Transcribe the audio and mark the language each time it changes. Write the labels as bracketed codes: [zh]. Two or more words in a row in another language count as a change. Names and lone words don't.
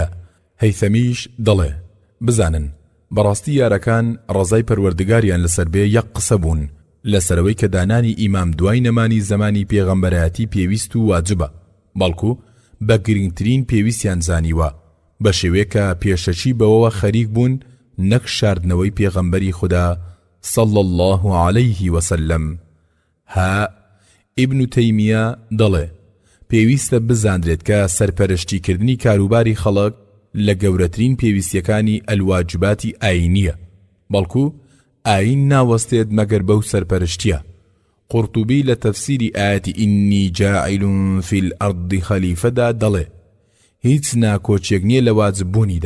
[ckb] هەیثەمیش دەڵێ بزانن بەڕاستی یارەکان ڕەزای پەروەردگاریان لەسەر بێ یەک قسە بوون لەسەرەوەی کە دانانی ئیمام دوای نەمانی زەمانی پێغەمبەرایەتی پێویست و واجبە، بەڵکو بە گرنگترین پێویستیان زانیوە، بە شێوەیەکە پێشەچی بەوەوە خەریک بوون نەک شاردنەوەی پێغەمبەری خوددا [ar] صلى الله عليه وسلم. [ckb] ها ئیبن تەیمیە دەڵێ پێویستە بزاندرێت کە سەرپەرشتیکردنی کاروباری خەڵک لە گەورەترین پێویستیەکانی ئەلواجباتی ئاینیە، بەڵکو ئاین ناوەستێت مەگەر بەو سەرپەرشتیە. قورتوبی لە تەفسیری ئاەتی [ar] ئینی جاعیل فی الئەرض خەلیفەدا [ckb] دەڵێ هیچ ناکۆچێک نییە لە واجببوونیدا.